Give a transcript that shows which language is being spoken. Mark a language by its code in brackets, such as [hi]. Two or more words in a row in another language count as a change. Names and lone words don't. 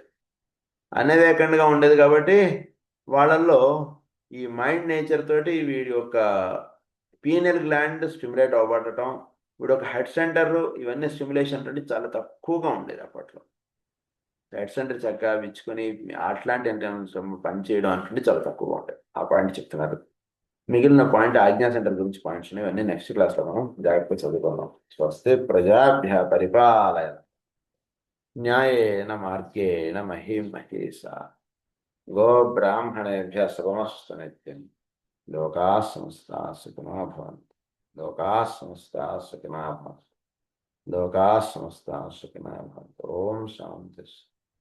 [te] అనేవేకండ్గా ఉండేది కాబట్టి వాళ్ళల్లో ఈ [en] mind nature [te] తోటి వీడి యొక్క [en] pineal gland stimulate [te] అవ్వబడటం, వీడి ఒక [en] head center [te] ఇవన్నీ స్టిమ్యులేషన్ అంటే చాలా తక్కువగా ఉండేది అప్పట్లో. [en] head center [te] చక్కగా విచ్చుకొని అట్లాంటి అంటే పని చేయడం అంటే చాలా తక్కువగా ఉండేది. ఆ పాయింట్ చెప్తున్నారు. మిగిలిన పాయింట్ ఆజ్ఞా సెంటర్ గురించి పాయింట్స్ ఉన్నాయి, ఇవన్నీ నెక్స్ట్ క్లాస్లో మనం జాగ్రత్తగా చదువుకుందాం. [sa] స్వస్తి ప్రజాభ్య పరిపాలయ న్యాయేన మార్గేణ మహిం మహేశా గో బ్రాహ్మణేభ్య శుభమస్తు నిత్యం. లోకా సమస్తా సుఖినో భవంతు. లోకా సమస్తా సుఖినో భవంతు. లోకా సమస్తా సుఖినో భవంతు. ఓం శాంతి.